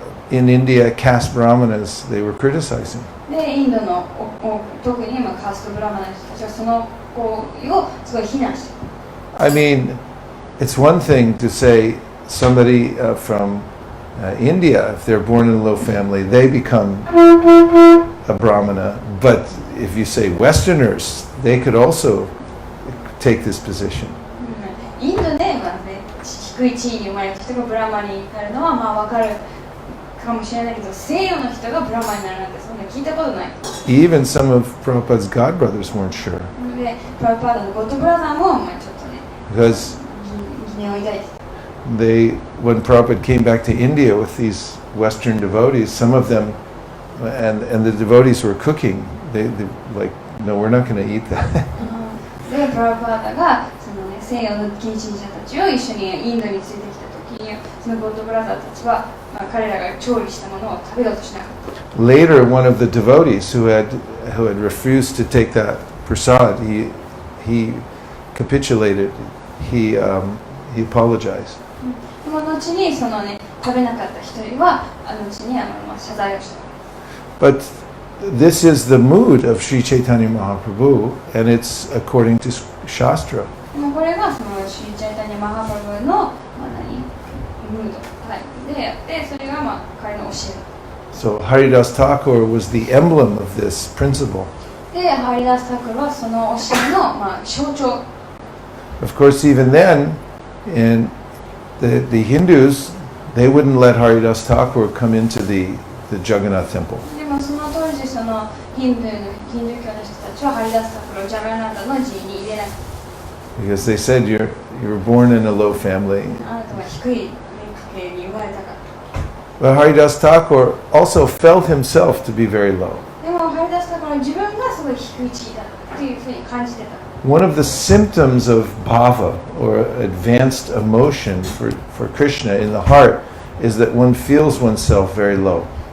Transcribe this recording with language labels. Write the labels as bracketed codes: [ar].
[en] in India, caste brahmanas, they were criticizing. [ja] で、インドの特にカーストブラマナの人たちはその行為をすごい非難している。 [en] I mean, it's one thing to say somebody from India, if they're born in a low family, they become a brahmana. But if you say Westerners, they could also take this position. [ja] インドで、低い地位に生まれた人がブラマになるのは分かるかもしれないけど、西洋の人がブラマになるなんてそんな聞いたことない。 [en] Even some of Prabhupada's godbrothers weren't sure. [ja] で、プラパーダのゴッドブラザーもちょっとね、 [en] Because [ja] 疑念を抱いて。 [en] when Prabhupada came back to India with these Western devotees, some of them, and the devotees were cooking, they like, no, we're not going to eat that. [ja] で、プラパーダがその、ね、西洋の近親者たちを一緒にインドに連れてきた時に、そのゴッドブラザーたちは、彼らが調理したものを食べようとしなかった。 [en] Later, one of the devotees who had refused to take that prasad, he capitulated. He apologized. [ja] その後にそのね食べなかった一人は後に謝罪をした。 [en] But this is the mood of Sri Chaitanya Mahaprabhu, and it's according to Shastra. [ja] これがそのシーチャイタニャマハプラブのムードタイプであって、それが彼の教え。 [en] So Haridas Thakur was the emblem of this principle. [ja] で、ハリダス・タクルはその教えの象徴。 [en] Of course, even then, in the Hindus, they wouldn't let Haridas Thakur come into the Jagannath temple. [ja] でもその当時そのヒンドゥー教の人たちはハリダス・タクルをジャガナータの寺院に入れなかった。 [en] Because they said you were born in a low family. [ja] あなたは低い家系に生まれたから。 [en] But Haridas Thakur also felt himself to be very low. [ja] でもハリダス・タクルは自分がすごい低い地位だというふうに感じてた。 [en] One of the symptoms of bhava, or advanced emotion for Krishna in the heart, is that one feels oneself very low.